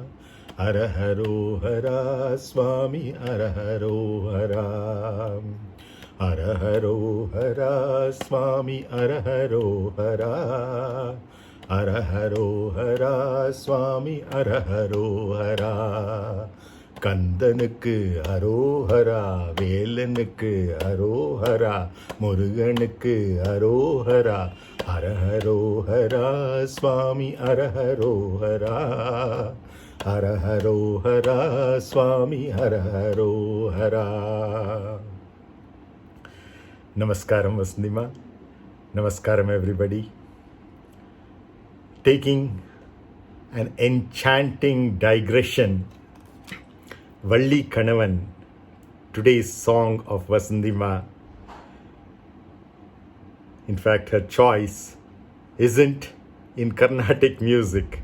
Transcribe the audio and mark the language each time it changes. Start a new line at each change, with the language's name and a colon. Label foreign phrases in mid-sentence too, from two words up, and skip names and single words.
Tamil: அரஹரோ ஹர ஸ்வாமி அரஹரோ ஹர. அரஹரோ ஹர ஸ்வாமி அரஹரோ ஹர. அரஹரோ ஹர ஸ்வாமி அரஹரோ ஹர. கந்தனுக்கு அரோஹரா, வேலனுக்கு அரோஹரா, முருகனுக்கு அரோஹரா. அரஹரோஹரா சுவாமி அரஹரோஹரா. அரஹரோஹரா சுவாமி அரஹரோஹரா.
English: Namaskaram VasanthiMā. Namaskaram everybody. Taking an enchanting digression,
Tamil: வள்ளி கணவன்,
English: today's song of VasanthiMā. In fact, her choice isn't in Carnatic music.